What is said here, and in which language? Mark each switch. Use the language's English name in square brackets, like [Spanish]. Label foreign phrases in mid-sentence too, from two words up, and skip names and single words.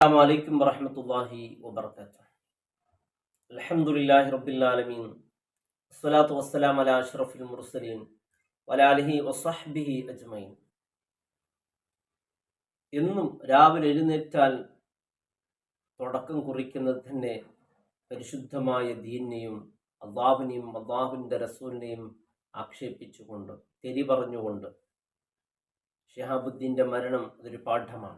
[Arabic] السلام عليكم ورحمة الله وبركاته. الحمد لله رب العالمين. الصلاة والسلام على أشرف المرسلين وعلى آله وصحبه أجمعين. [Malayalam] എന്നും രാവിലെ എഴുന്നേറ്റാൽ തുടക്കം കുറിക്കുന്നത് തന്നെ പരിശുദ്ധമായ ദീനിനെയും അള്ളാഹുവിനെയും അള്ളാഹുവിൻ്റെ റസൂലിനെയും ആക്ഷേപിച്ചുകൊണ്ട് തെരി പറഞ്ഞുകൊണ്ട്. ഷിഹാബുദ്ദീൻ്റെ മരണം അതൊരു പാഠമാണ്.